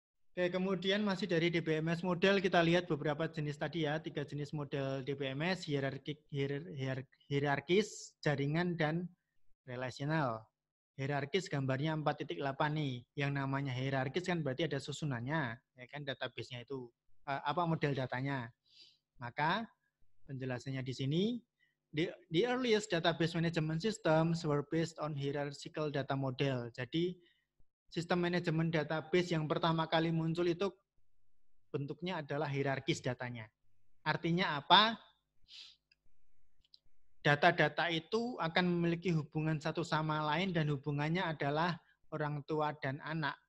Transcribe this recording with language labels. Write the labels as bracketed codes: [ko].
[id] Oke, kemudian masih dari DBMS model kita lihat beberapa jenis tadi ya, 3 jenis model DBMS, hierarkis, jaringan, dan relasional. Hierarkis gambarnya 4.8 nih. Yang namanya hierarkis kan berarti ada susunannya, ya kan, database-nya itu apa model datanya. Maka penjelasannya di sini, [en] the earliest database management systems were based on hierarchical data model. [id] Jadi sistem manajemen database yang pertama kali muncul itu bentuknya adalah hierarkis datanya. Artinya apa? Data-data itu akan memiliki hubungan satu sama lain dan hubungannya adalah orang tua dan anak.